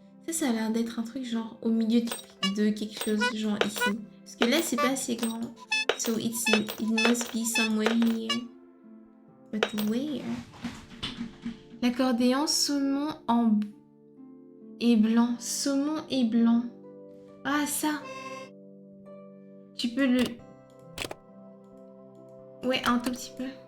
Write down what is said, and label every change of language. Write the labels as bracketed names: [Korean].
[French] Ça a l'air d'être un truc genre au milieu de quelque chose, genre ici. Parce que là, c'est pas assez grand. [English] So it must be somewhere here. But where? [French] L'accordéon saumon et blanc. Saumon et blanc. Ah, ça. Tu peux le... Ouais, un tout petit peu.